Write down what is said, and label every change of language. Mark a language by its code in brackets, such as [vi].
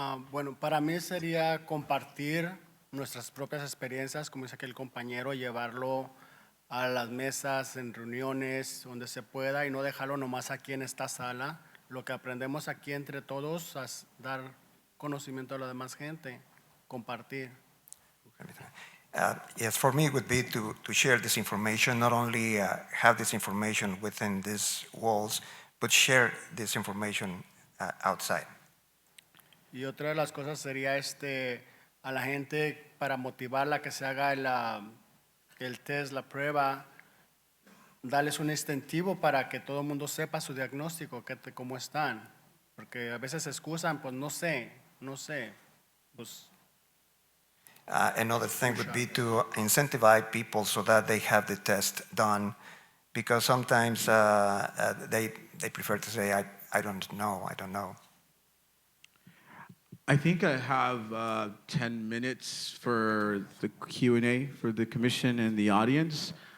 [es] Bueno, para mí sería compartir nuestras propias experiencias, como dice aquí el compañero, llevarlo a las mesas, en reuniones, donde se pueda, y no dejarlo nomás aquí en esta sala. Lo que aprendemos aquí entre todos, dar conocimiento a la demás gente, compartir. [en] Yes, for me it would be to share this information, not only have this information within these walls, but share this information outside. [es] Y otra de las cosas sería a la gente para motivarla a que se haga el test, la prueba, darles un incentivo para que todo el mundo sepa su diagnóstico, cómo están. Porque a veces se excusan, pues no sé. Pues, [en] Another thing would be to incentivize people so that they have the test done, because sometimes they prefer to say, I don't know. I think I have 10 minutes for the Q&A for the commission and the audience.